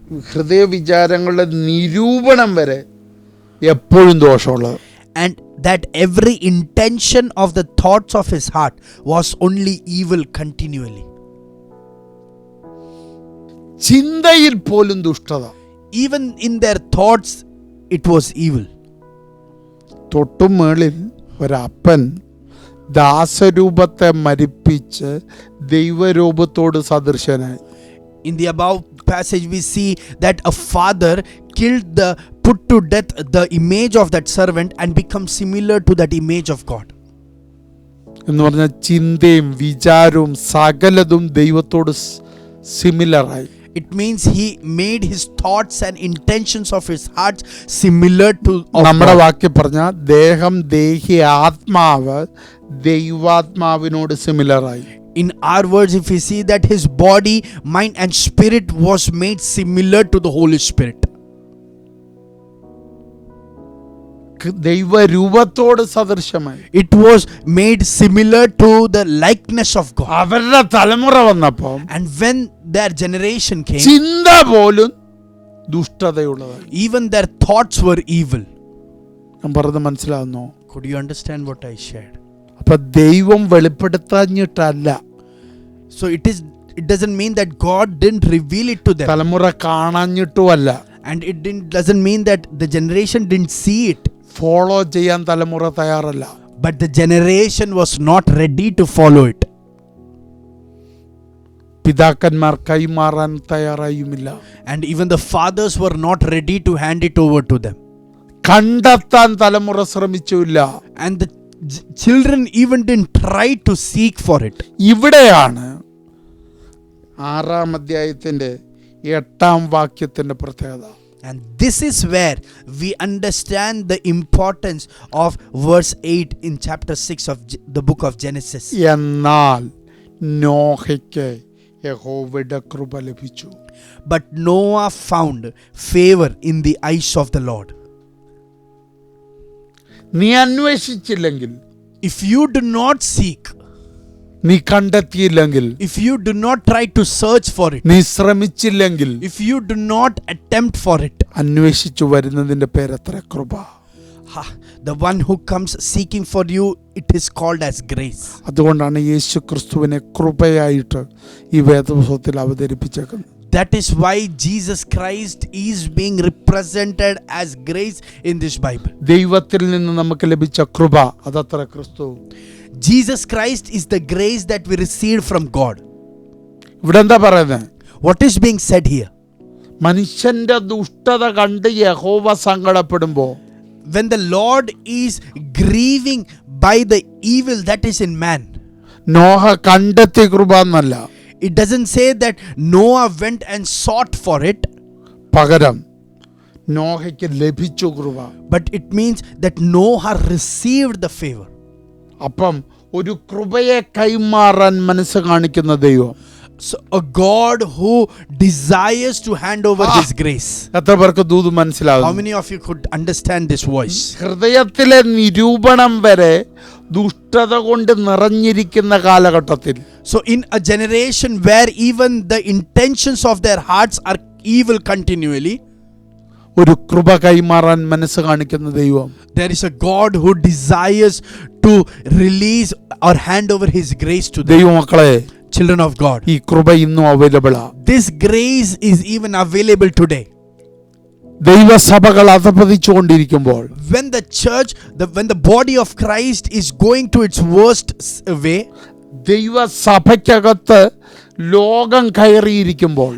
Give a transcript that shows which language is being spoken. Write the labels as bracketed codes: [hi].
[ml] ഹൃദയ വിചാരങ്ങളുടെ നിരൂപണം വരെ എപ്പോഴും ദോഷമുള്ളത്. [en] and that every intention of the thoughts of his heart was only evil continually. [ml] ചിന്തയിൽ പോലും ദുഷ്ടത. [en] Even in their thoughts, it was evil. [ml] തൊട്ടുമേളിൽ ഒരപ്പൻ ദാസരൂപത്തെ മരിപ്പിച്ച് ദൈവരൂപത്തോട് സദൃശനായി. [en] In the above passage, we see that a father put to death the image of that servant and become similar to that image of God. [ml] എന്ന് പറഞ്ഞാൽ ചിന്തയും വിചാരവും സകലതും ദൈവത്തോട് സിമിലറായി. [en] It means he made his thoughts and intentions of his heart similar to [ml] നമ്മുടെ വാക്യം പറഞ്ഞ ദേഹം, ദേഹി, ആത്മാവ് ദൈവാത്മാവിനോട് സിമിലറായി. [en] In our words, if we see that his body, mind and spirit was made similar to the Holy Spirit. [ml] ദൈവരൂപത്തോട് സദൃശമായി. [en] It was made similar to the likeness of God. [ml] അവരുടെ തലമുറ വന്നപ്പോൾ [en] And when their generation came, [ml] ചിന്ത പോലും ദുഷ്ടതയുള്ളതായി. [en] even their thoughts were evil. [ml] ഞാൻ പറഞ്ഞത് മനസ്സിലാവുന്നോ? [en] Could you understand what I shared? [ml] അപ്പൊ ദൈവം വെളിപ്പെടുത്താഞ്ഞിട്ടല്ല, [en] So it doesn't mean that God didn't reveal it to them. [ml] തലമുറ കാണാഞ്ഞിട്ടുമല്ല, [en] And it doesn't mean that the generation didn't see it. [ml] Follow ചെയ്യാൻ തലമുറ തയ്യാറല്ല. [en] But the generation was not ready to follow it. [ml] പിതാക്കന്മാർ കൈമാറാൻ തയ്യാറായുമില്ല. [en] And even the fathers were not ready to hand it over to them. [ml] കണ്ടെത്താൻ തലമുറ ശ്രമിച്ചില്ല. [en] And the children even didn't try to seek for it. [ml] ഇവിടെയാണ് 6-ാം അധ്യായത്തിന്റെ 8-ാം വാക്യത്തിന്റെ പ്രത്യേകത. [en] And this is where we understand the importance of verse 8 in chapter 6 of the book of Genesis. [ml] എന്നാൽ നോഹയ്ക്ക് യഹോവയുടെ കൃപ ലഭിച്ചു. [en] But Noah found favor in the eyes of the Lord. [ml] നീ അന്വേഷിച്ചില്ലെങ്കിൽ, [en] If you do not seek, [ml] നീ കണ്ടെത്തിയില്ലെങ്കിൽ, [en] if you do not try to search for it, [ml] നീ ശ്രമിച്ചില്ലെങ്കിൽ, [en] if you do not attempt for it, [ml] അന്വേഷിച്ചു വരുന്നതിന്റെ പേരത്ര കൃപ. [en] the one who comes seeking for you, it is called as grace. [ml] അതുകൊണ്ടാണ് യേശു ക്രിസ്തുവിനെ കൃപയായിട്ട് ഈ വേദപുസ്തകത്തിൽ അവതരിപ്പിച്ചേക്കുന്നത്. [en] That is why Jesus Christ is being represented as grace in this Bible. [ml] ദൈവത്തിൽ നിന്ന് നമുക്ക് ലഭിച്ച കൃപ അതത്ര ക്രിസ്തു. [en] Jesus Christ is the grace that we received from God. [ml] ഇവിടെ എന്താ പറയുന്നത്? [en] What is being said here? [ml] മനുഷ്യന്റെ ദുഷ്ടത കണ്ട് യഹോവ സങ്കടപ്പെടുമ്പോ, [en] When the Lord is grieving by the evil that is in man, [ml] Noah കണ്ടെത്തി കൃപ എന്നല്ല, [en] it doesn't say that Noah went and sought for it, [ml] പകരം നോഹയ്ക്ക് ലഭിച്ചു കൃപ. [en] but it means that Noah received the favor. [ml] അപ്പം ഒരു കൃപയെ കൈമാറാൻ മനസ്സ് കാണിക്കുന്ന ദൈവം, [en] So a God who desires to hand over His grace. [ml] എത്ര പേർക്ക് ദൂത് [en] How [ml] മനസ്സിലാവും? [en] many of you could understand this voice? [ml] ഹൃദയത്തിലെ നിരൂപണം വരെ ദുഷ്ടത കൊണ്ട് നിറഞ്ഞിരിക്കുന്ന കാലഘട്ടത്തിൽ, [en] So in a generation where even the intentions of their hearts are evil continually, [ml] ഒരു കൃപ കൈമാറാൻ മനസ്സ് കാണിക്കുന്ന ദൈവം, [en] there is a God who desires to release or hand over His grace to them. [ml] ദൈവമക്കളെ, [en] Children of God, [ml] ഈ കൃപ ഇന്നും അവൈലബിളാ. [en] this grace is even available today. [ml] ദൈവസഭകൾ അധപതിച്ചുകൊണ്ടിരിക്കുമ്പോൾ, [en] When the church, when the body of Christ is going to its worst way, [ml] ദൈവസഭയ്ക്കകത്ത് ലോകം കയറിയിരിക്കുമ്പോൾ,